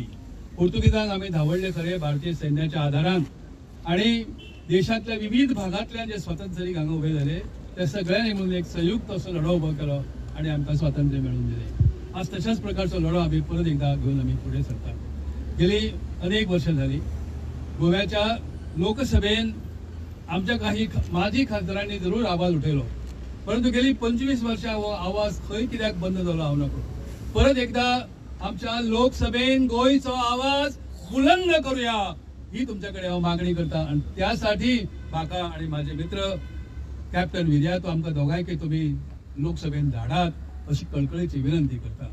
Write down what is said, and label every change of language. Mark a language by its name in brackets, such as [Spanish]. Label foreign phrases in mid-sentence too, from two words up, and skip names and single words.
[Marathi] पोर्तुगीजांक आम्ही धावडले खरे भारतीय सैन्याच्या आधारान आणि देशातल्या विविध भागातल्यान जे स्वातंत्र्य हांगा उभे झाले त्या सगळ्यांनी मिळून एक संयुक्त असो लढो उभो केलो आणि आमकां स्वातंत्र्य मिळवून दिले. आज तशाच प्रकारचो लढो आम्ही परत एकदा घेऊन आम्ही पुढे सरता. [Konkani] गेली अनेक वर्ष झाली गोव्याच्या लोकसभेन आमच्या काही माजी खासदारांनी जरूर आवाज उठयलो, परंतु गेली 25 वर्षां हो आवाज खंय कित्याक बंद जालो हांव नकळो. परत एकदा आमच्या लोकसभेन गोंयचो आवाज बुलंद करूया ही तुमच्याकडे हांव मागणी करता. [Marathi] आणि त्यासाठी म्हाका आणि माझे मित्र कॅप्टन विर्या तो आमकां दोगांयकय तुम्ही लोकसभेन धाडात अशी कळकळीची विनंती करता.